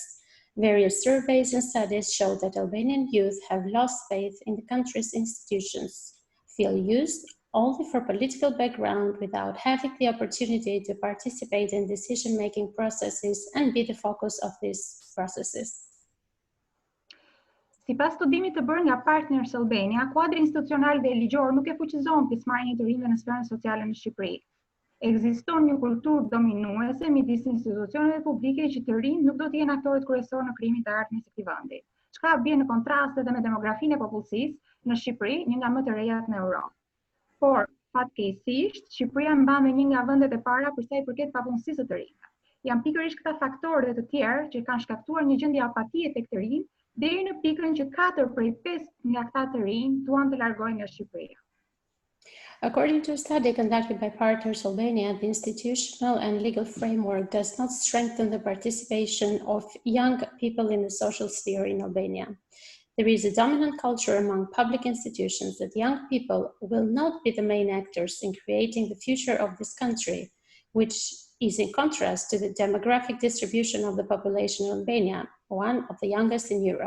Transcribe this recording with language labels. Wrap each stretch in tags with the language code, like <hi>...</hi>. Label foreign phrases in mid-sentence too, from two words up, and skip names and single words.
<en>Various surveys and studies show that Albanian youth have lost faith in the country's institutions, feel used, only for political background without having the opportunity to participate in decision-making processes and be the focus of these processes.</en> <sq>Sipas studimit të bërë nga Partners Albania, kuadri institucional dhe ligjor nuk e fuqizon pjesëmarrjen e të rinjve në sferën sociale në Shqipëri. Ekziston një kulturë dominuese midis institucioneve publike që të rinjt nuk do të jenë aktorët kryesorë në krijimin të ardhmës së këtij vendi. Çka bie në kontrastë edhe me demografinë e popullsisë në Shqipëri, një nga më të rejat në Europë. Por, fatkeqësisht, Shqipëria mban me një nga vendet e para për sa i përket papunësisë së të rinjve. Janë pikërisht këta faktorë dhe të tjerë që kanë shkaktuar një gjendje apatie tek të rinjt, deri në pikën që 4 prej 5 nga këta të rinj duan të largojnë nga Shqipëria.</sq> <en>According to a study conducted by Partners Albania, the institutional and legal framework does not strengthen the participation of young people in the social sphere in Albania. There is a dominant culture among public institutions that young people will not be the main actors in creating the future of this country, which is in contrast to the demographic distribution of the population in Albania, one of the youngest in Europe.</en>